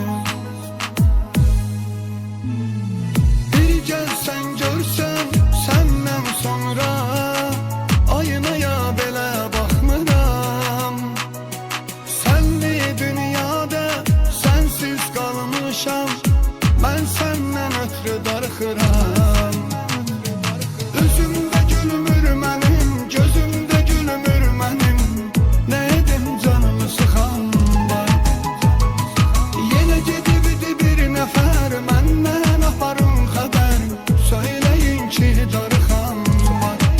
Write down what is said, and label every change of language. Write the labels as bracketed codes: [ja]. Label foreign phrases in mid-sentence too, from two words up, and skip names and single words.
[tr] Bir gelsen görsen senden sonra aynaya belə bakmıram. Senli dünyada sensiz kalmışam, ben senden ötürü darıxıram. [az] Üzümde gülmür mənim, gözümde gülmür mənim, ne edim canımı sıxan var. Yenə gedibdi bir nəfər məndən aparın xəbər, söyleyin ki darıxan var.